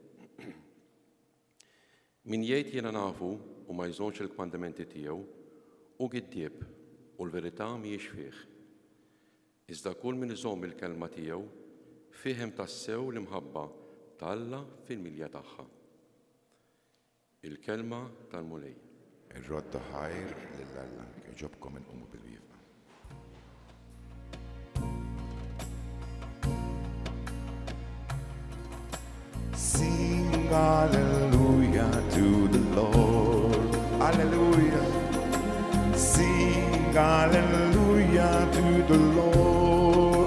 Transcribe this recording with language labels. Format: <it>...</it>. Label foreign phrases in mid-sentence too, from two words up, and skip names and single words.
<mt>Min jgħid jiena nafu u ma jżommx il-kmandamenti tiegħu hu giddieb u l-verità mhijiex fih. Iżda kull min iżomm il-kelma tiegħu fihem tassew l-imħabba ta' fil-milja tagħha. Il-kelma tal-mulej. Ir-rodda ħajr lill-Alla, jġobkom inqumu bil-wieqfa.</mt> <en>Sing hallelujah to the Lord. Hallelujah. Sing hallelujah to the Lord.</en>